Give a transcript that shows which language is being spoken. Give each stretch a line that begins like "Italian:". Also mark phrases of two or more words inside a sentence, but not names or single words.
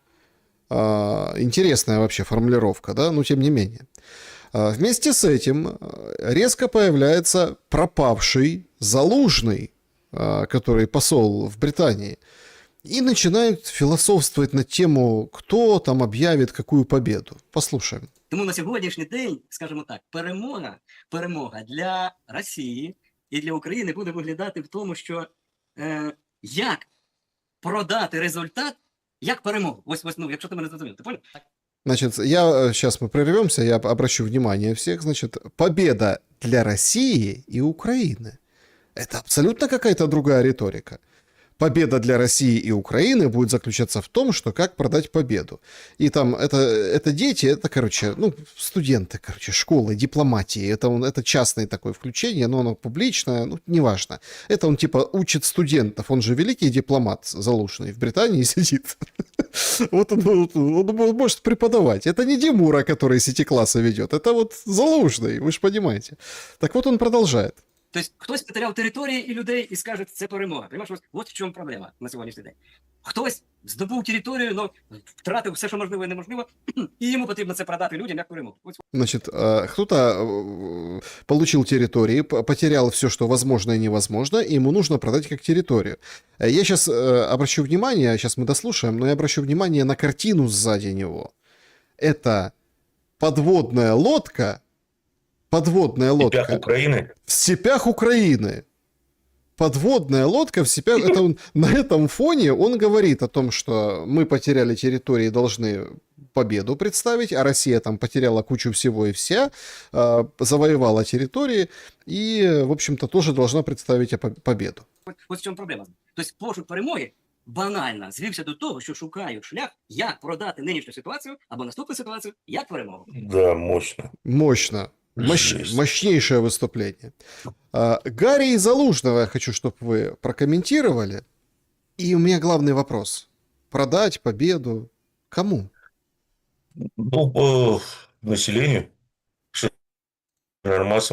Russian: Интересная вообще формулировка, да, но тем не менее. Вместе с этим резко появляется пропавший Залужный, который посол в Британии, и начинают философствовать на тему, кто там объявит какую победу. Послушаем.
Ukrainian: Тому на сьогоднішній день, скажімо так, перемога для Росії і для України буде виглядати в тому, що як продати результат, як перемогу. Ось, ну, якщо ти мене зрозумів, ти понял?
Russian: Значит, сейчас мы прервемся, я обращу внимание всех. Значит, победа для России и Украины. Это абсолютно какая-то другая риторика. Победа для России и Украины будет заключаться в том, что как продать победу. И там это дети, это, короче, ну, студенты, короче, школы, дипломатии. Это частное такое включение, но оно публичное, ну, неважно. Это он типа учит студентов. Он же великий дипломат Залужный в Британии сидит. Вот он может преподавать. Это не Димура, который сети-классы ведет. Это вот Залужный, вы же понимаете. Так вот он продолжает.
Ukrainian: Тобто хтось потеряв території і людей і скаже, це перемога. Понимаєш, от в чому проблема на сьогоднішній день. Хтось здобув територію, но втратив все, що можливо і неможливо, і йому потрібно це продати людям як перемогу.
Russian: Значит, кто-то получил территории, потерял все, что возможно и невозможно, и ему нужно продать как территорию. Я сейчас обращу внимание, сейчас мы дослушаем, но я обращу внимание на картину сзади него. Это подводная лодка В степях Украины. В степях Украины. Подводная лодка в степях. Это он, на этом фоне он говорит о том, что мы потеряли территории, должны победу представить, а Россия там потеряла кучу всего и вся, завоевала территории и, в общем-то, тоже должна представить победу.
Ukrainian: Ось в чому проблема. Тобто пошук перемоги банально звівся до того, що шукають шлях, як продати нинішню ситуацію або наступну ситуацію, як перемогу.
Russian: Да, мощно. Мощно. Мощнейшее выступление. Гарри и Залужного я хочу, чтобы вы прокомментировали. И у меня главный вопрос. Продать победу кому? Ну, по населению, массам.